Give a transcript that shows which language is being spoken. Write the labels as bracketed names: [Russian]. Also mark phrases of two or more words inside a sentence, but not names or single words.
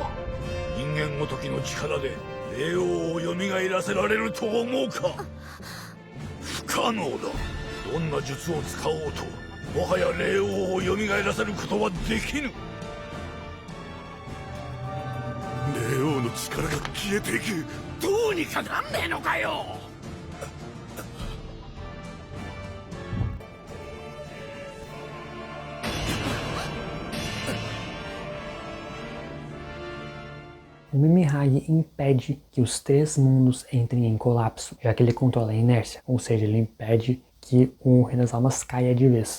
[Japanese] 人間ごときの力で霊王を蘇らせられると思うか。不可能だ。どんな術を使おうともはや霊王を蘇らせることはできぬ。霊王の力が消えていく。どうにかなんねえのかよ。 [Portuguese] O Mimihage impede que os três mundos entrem em colapso, já que ele controla a inércia, ou seja, ele impede que o Reino das Almas caia de vez.